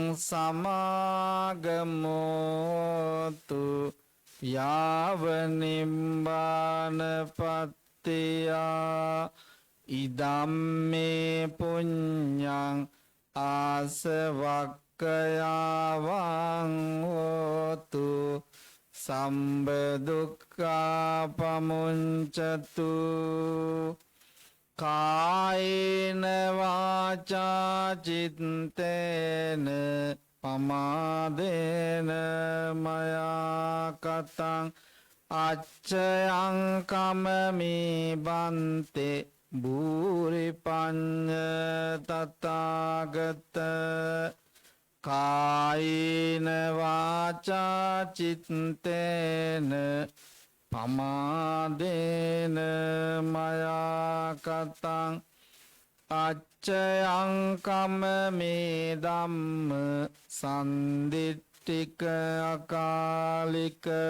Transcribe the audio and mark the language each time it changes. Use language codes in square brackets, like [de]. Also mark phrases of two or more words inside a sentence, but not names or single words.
[pi] සමාගමෝතු යාව නිම්බානපත්තියා ඉදම්මේ පුඤ්ඤං ආසවක්ඛයාවං හෝතු සම්බ දුක්ඛා පමුංචතු කායේන වාචා චිත්තේන පමාදේන මයා කතං අච්චයං කමමි බන්තේ භූරි පඤ්ඤ තථාගත කායේන වාචා චිත්තේන පමාදේන මයා කතං අච්චයං කම්මේ ධම්ම සම්දිට්ඨික අකාලික